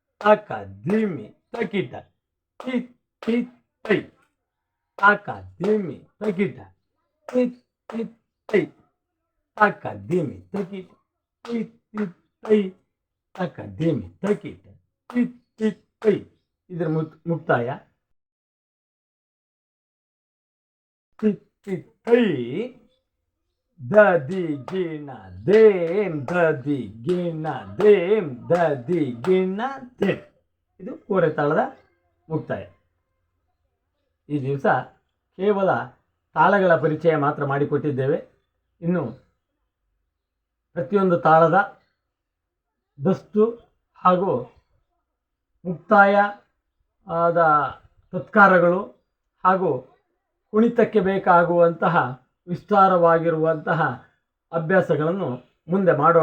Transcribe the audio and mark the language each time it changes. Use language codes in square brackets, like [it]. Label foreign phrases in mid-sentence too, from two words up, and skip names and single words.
[kn] ತಕ ಧಿಮಿ ತಕಿಟ ತಿ ತಿ ತೈ ತಕ ಧಿಮಿ ತಕಿಟ ತಿ ತಿ ತೈ ತಕ ಧಿಮಿ ತಕಿಟ ತಿ ತಿ ತೈ ತಕ ಧಿಮಿ ತಕಿಟ ತಿ ತಿ ತೈ. ಇದರ ಮುಕ್ತಾಯ ತಿ ತಿ ತೈ ದದಿ ಗಿಣ ದೇಂ ದದಿ ಗಿಣ ದೇಂ ದದಿ ಗಿಣ ದೇಂ. ಇದು ಕೋರೆ ತಾಳದ ಮುಕ್ತಾಯ. ಈ ದಿವಸ ಕೇವಲ ತಾಳಗಳ ಪರಿಚಯ ಮಾತ್ರ ಮಾಡಿಕೊಟ್ಟಿದ್ದೇವೆ. ಇನ್ನು ಪ್ರತಿಯೊಂದು ತಾಳದ ದಸ್ತು ಹಾಗೂ ಮುಕ್ತಾಯ ಆದ ತತ್ಕಾರಗಳು ಹಾಗೂ ಕುಣಿತಕ್ಕೆ ಬೇಕಾಗುವಂತಹ ವಿಸ್ತಾರವಾಗಿರುವಂತಹ ಅಭ್ಯಾಸಗಳನ್ನು ಮುಂದೆ ಮಾಡೋಣ.